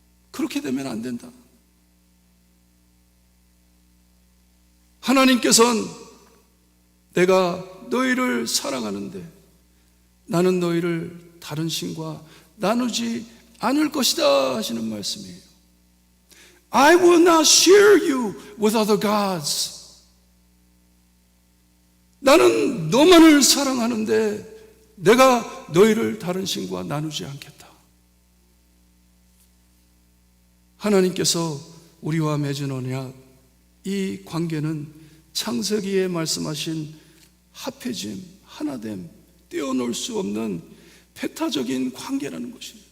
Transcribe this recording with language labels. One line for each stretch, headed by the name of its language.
Korean: 그렇게 되면 안 된다. 하나님께서는 내가 너희를 사랑하는데 나는 너희를 다른 신과 나누지 않을 것이다 하시는 말씀이에요.
English: I will not share you with other gods.
Korean: 나는 너만을 사랑하는데 내가 너희를 다른 신과 나누지 않겠다. 하나님께서 우리와 맺은 언약, 이 관계는 창세기에 말씀하신 합해짐, 하나됨, 떼어놓을 수 없는 배타적인 관계라는 것이에요.